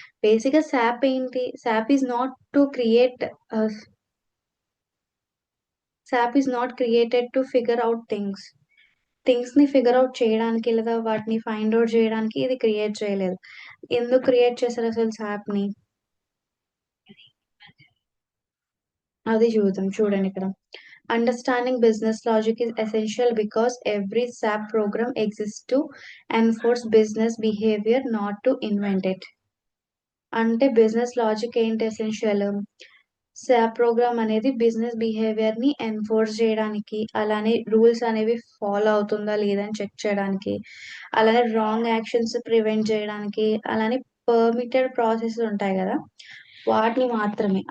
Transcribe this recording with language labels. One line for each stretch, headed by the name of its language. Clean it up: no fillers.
Telugu: Basic గా SAAP ఏంటి,
English: SAP is not to create,
Telugu: SAAP is not created to figure out things ని figure out చేయడానికి, లేదా వాటిని ఫైండ్ అవుట్ చేయడానికి ఇది క్రియేట్ చేయలేదు. ఎందుకు క్రియేట్ చేశారు అసలు సాప్ ని, అది చూద్దాం. చూడండి ఇక్కడ,
English: Understanding business logic is essential because every SAP program exists to enforce business behavior, not to invent it.
Telugu: అంటే బిజినెస్ లాజిక్ ఏంటి, ఎసెన్షియల్. SAP ప్రోగ్రామ్ అనేది బిజినెస్ బిహేవియర్ ని ఎన్ఫోర్స్ చేయడానికి, అలానే రూల్స్ అనేవి ఫాలో అవుతుందా లేదని చెక్ చేయడానికి, అలానే రాంగ్ యాక్షన్స్ ప్రివెంట్ చేయడానికి, అలానే పర్మిటెడ్ ప్రాసెస్ ఉంటాయి కదా, వాటిని మాత్రమే.